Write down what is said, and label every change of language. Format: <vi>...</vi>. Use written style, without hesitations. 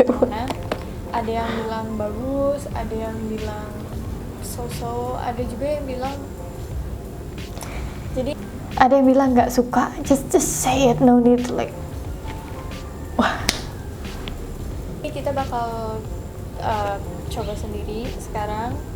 <id>Nah, ada yang bilang bagus, ada yang bilang so-so, ada juga yang bilang, jadi ada yang bilang nggak suka.</id> <en>Just say it, no need to like. Wah.</en> <id>Ini kita bakal coba sendiri sekarang.</id>